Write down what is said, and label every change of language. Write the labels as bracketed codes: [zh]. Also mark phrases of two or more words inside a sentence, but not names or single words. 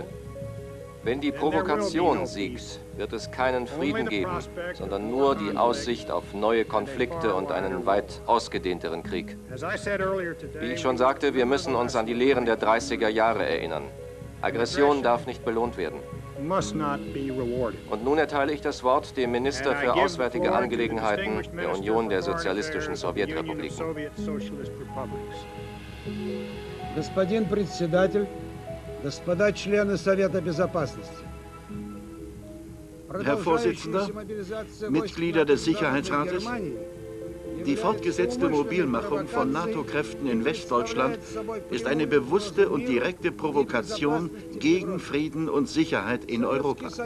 [de] Wenn die Provokation siegt, wird es keinen Frieden geben, sondern nur die Aussicht auf neue Konflikte und einen weit ausgedehnteren Krieg. Wie ich schon sagte, wir müssen uns an die Lehren der 30er Jahre erinnern. Aggression darf nicht belohnt werden. Und nun erteile ich das Wort dem Minister für Auswärtige Angelegenheiten der Union der Sozialistischen Sowjetrepubliken. [ru] Господин председатель, господа члены Совета Безопасности. [de] Herr Vorsitzender, Mitglieder des Sicherheitsrates, die fortgesetzte Mobilmachung von NATO-Kräften in Westdeutschland ist eine bewusste und direkte Provokation gegen Frieden und Sicherheit in Europa.